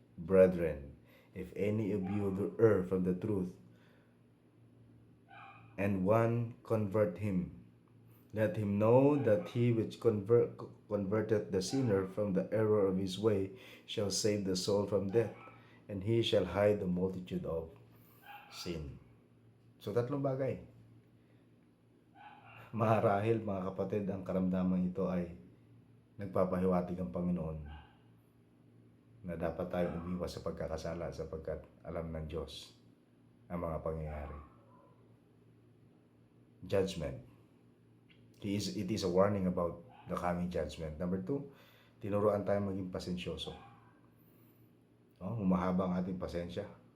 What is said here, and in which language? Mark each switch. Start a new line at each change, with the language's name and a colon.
English: Brethren, if any of you err from the truth, and one convert him, let him know that he which converteth the sinner from the error of his way shall save the soul from death, and he shall hide the multitude of sin.
Filipino: So tatlong bagay. Marahil mga kapatid, ang karamdaman ito ay nagpapahiwatig ang Panginoon na dapat tayong umiwas sa pagkakasala sapagkat alam ng Diyos ang mga pangyayari.
English: Judgment. It is a warning about the coming judgment.
Filipino: Number 2, tinuruan tayo maging pasensyoso. Humahaba ang ating pasensya.